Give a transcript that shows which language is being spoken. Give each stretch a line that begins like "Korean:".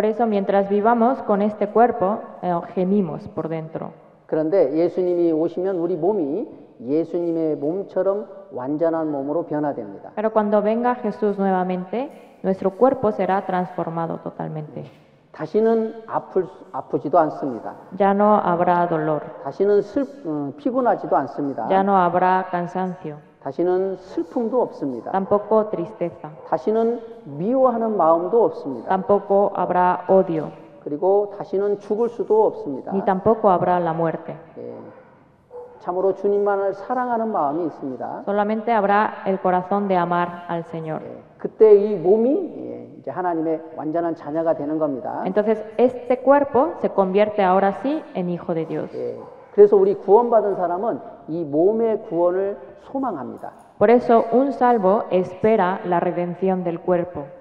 Spanish: Por eso mientras vivamos con este cuerpo, gemimos por dentro.
Korean: 그런데 예수님이 오시면 우리 몸이 예수님의 몸처럼 완전한 몸으로 변화됩니다.
Spanish: Pero cuando venga Jesús nuevamente, nuestro cuerpo será transformado totalmente.
Korean: 다시는 아프지도 않습니다.
Spanish: Ya no habrá dolor.
Korean: 다시는 피곤하지도 않습니다.
Spanish: Ya no habrá cansancio.
Korean: 다시는 슬픔도 없습니다.
Spanish: Tampoco tristeza.
Korean: 다시는 미워하는 마음도 없습니다.
Spanish: Tampoco habrá odio.
Korean: 그리고 다시는 죽을 수도 없습니다.
Spanish: Ni tampoco habrá la muerte.
Korean: 참으로 주님만을 사랑하는 마음이 있습니다.
Spanish: Solamente habrá el corazón de amar al Señor.
Korean: 그때 이 몸이 이제 하나님의 완전한 자녀가 되는 겁니다.
Spanish: Entonces este cuerpo se convierte ahora sí en hijo de Dios.
Korean: 그래서 우리 구원받은 사람은 이 몸의 구원을 소망합니다.
Spanish: Por eso un salvo espera la redención del cuerpo.